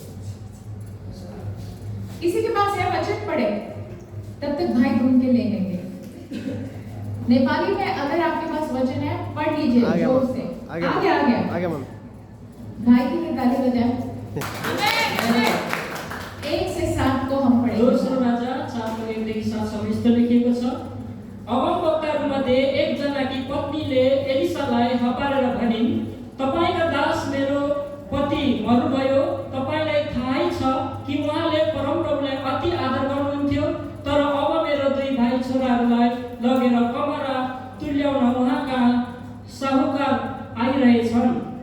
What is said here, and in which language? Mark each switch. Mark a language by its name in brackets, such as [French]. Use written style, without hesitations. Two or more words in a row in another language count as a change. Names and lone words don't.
[Hindi] किसी के पास है वचन पढ़े, तब तक भाई ढूंढ के ले लेंगे। नेपाली में अगर आपके पास वचन है पढ़ लीजिए जोर से। आ गया भाई की लिए ताली बजाएं। 1 से 7 को हम पढ़ेंगे। [Nepali] दोस्रो राजा 4:1-7 सबै लेखिएको छ। अगमवक्ताहरूमध्ये एकजनाकी पत्नीले एलिसालाई हपारेर भनिन्, तपाईका दास मेरो पति मर्नुभयो। तपाईलाई थाहै छ कि उहाँले परमप्रभुलाई अति आदर गर्नुहुन्थ्यो, तर अब मेरो 2 भाइ छोराहरूलाई लगेर कमरा तुल्याउन उहाँका साहुकार आइरहेछन्।